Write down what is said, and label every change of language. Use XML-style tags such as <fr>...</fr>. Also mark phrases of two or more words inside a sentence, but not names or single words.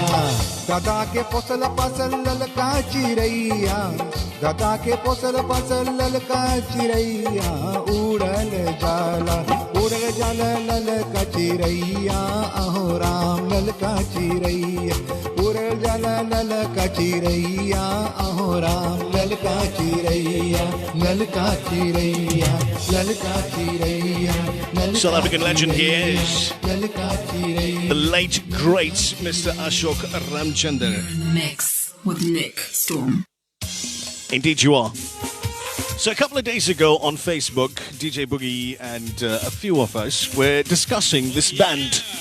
<bho>दादा के पोसल पसल ललका चिरैया, दादा के पोसल पसल ललका चिरैया, उड़ल जाला ललका चिरैया, अहो राम ललका चिरैया, उड़ल जाला ललका चिरैया, अहो राम ललका चिरैया, ललका चिरैया, ललका चिरैया.</bho> <en>South African legend he is. The late, great Mr. Ashok Ramchandar. You're in the mix with Nick Storm. Indeed you are. So a couple of days ago on Facebook, DJ Boogie and a few of us were discussing this band.</en>